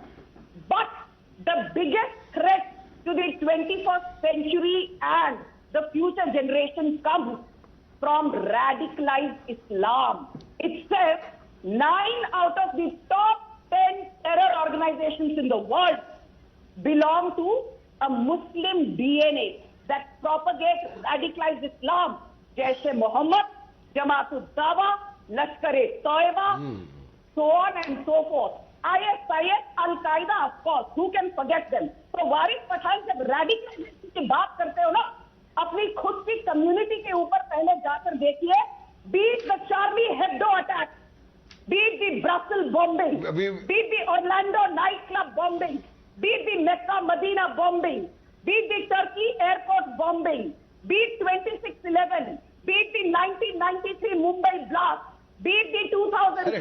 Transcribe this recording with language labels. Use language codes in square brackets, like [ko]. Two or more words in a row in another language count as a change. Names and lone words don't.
[en] But the biggest threat to the 21st century and the future generations comes from radicalized Islam. It says 9 out of the top 10 terror organizations in the world belong to a Muslim DNA that propagates radicalized Islam. Jaish-e-Mohammed, Jamaat-ud-Dawa, Lashkar-e-Toiba, so on and so forth. ISIS, Al-Qaeda, of course, who can forget them? [hi] So Varis Pathan, जब radicalization की बात करते हो ना, अपनी खुद की community के ऊपर पहले जाकर देखिए, [en] beat the Charlie Hebdo attack, beat the Brussels bombing, beat the Orlando nightclub bombing, beat the Mecca Medina bombing, beat the Turkey airport bombing, beat 26/11, beat the 1993 Mumbai blast, beat the 2006